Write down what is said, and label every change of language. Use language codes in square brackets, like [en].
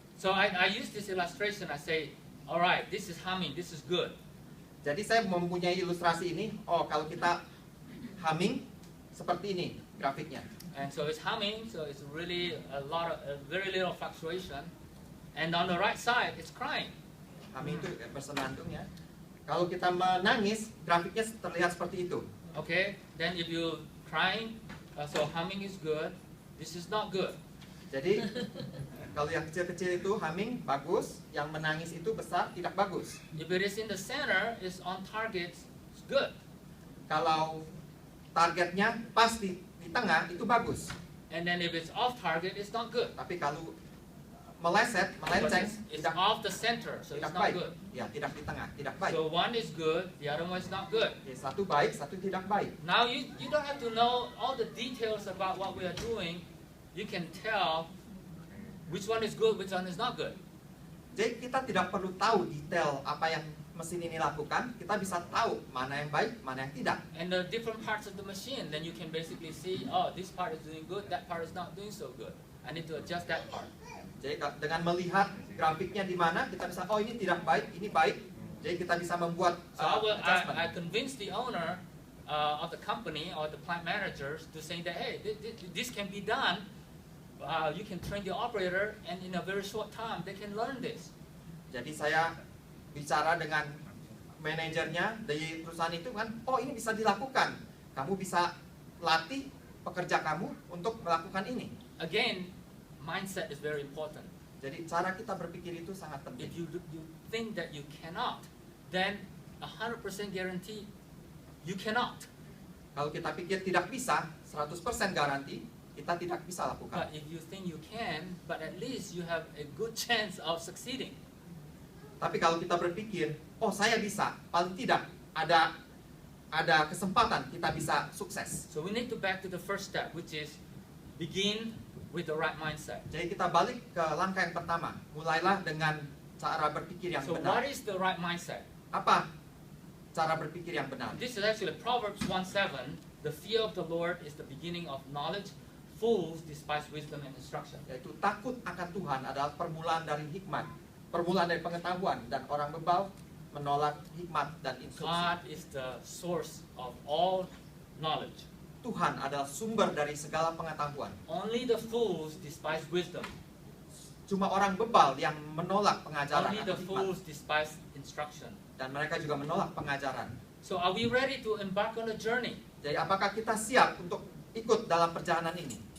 [en] So I use this illustration. I say, all right, this is humming. This is good. [id] Jadi saya mempunyai ilustrasi ini. Oh, kalau kita humming seperti ini grafiknya. [en] And so it's humming. So it's really very little fluctuation. And on the right side, it's crying. [id] Humming itu bersenandung ya. Kalau kita menangis, grafiknya terlihat seperti itu. [en] Okay. Then if you crying, so humming is good. This is not good. [id] Jadi kalau yang kecil-kecil itu humming bagus, yang menangis itu besar tidak bagus. [en] If it is in the center, it's on target, it's good. [id] Kalau targetnya pas di tengah itu bagus. [en] And then if it's off target, it's not good. [id] Tapi kalau meleset, melenceng, [en] It's [id] tidak [en] off the center, so [id] tidak [en] it's not [id] baik. [en] good. [id] Ya, tidak di tengah, tidak baik. [en] So one is good, the other one is not good. [id] Ya, satu baik, satu tidak baik. [en] Now you don't have to know all the details about what we are doing. you can tell which one is good, which one is not good. [id] Jadi kita tidak perlu tahu detail apa yang mesin ini lakukan, kita bisa tahu mana yang baik, mana yang tidak. [en] And the different parts of the machine, then you can basically see, oh, this part is doing good, that part is not doing so good. I need to adjust that part. [id] Jadi dengan melihat grafiknya di mana, kita bisa, oh ini tidak baik, ini baik. Jadi kita bisa membuat [en] So adjustment. I convinced the owner of the company or the plant managers to say that, hey, this can be done. You can train the operator, and in a very short time, they can learn this. [id] Jadi saya bicara dengan manajernya dari perusahaan itu kan, oh ini bisa dilakukan. Kamu bisa latih pekerja kamu untuk melakukan ini. [en] Again, mindset is very important. [id] Jadi cara kita berpikir itu sangat penting. [en] If you think that you cannot, then 100% guarantee you cannot. [id] Kalau kita pikir tidak bisa, 100% garansi kita tidak bisa lakukan. [en] But if you think you can, but at least you have a good chance of succeeding. [id] Tapi kalau kita berpikir, oh saya bisa, paling tidak ada kesempatan kita bisa sukses. [en] So we need to back to the first step, which is begin with the right mindset. [id] Jadi kita balik ke langkah yang pertama, mulailah dengan cara berpikir yang [en] So [id] benar. [en] what is the right mindset? [id] Apa cara berpikir yang benar? [en] This is actually Proverbs 1:7. The fear of the Lord is the beginning of knowledge. Fools despise wisdom and instruction. [id] Yaitu takut akan Tuhan adalah permulaan dari hikmat, permulaan dari pengetahuan, dan orang bebal menolak hikmat dan instruksi. [en] God is the source of all knowledge. [id] Tuhan adalah sumber dari segala pengetahuan. [en] Only the fools despise wisdom. [id] Cuma orang bebal yang menolak pengajaran [en] Only [id] atau [en] the [id] hikmat, [en] fools despise instruction. [id] dan mereka juga menolak pengajaran. [en] So are we ready to embark on a journey? [id] Jadi apakah kita siap untuk ikut dalam perjalanan ini?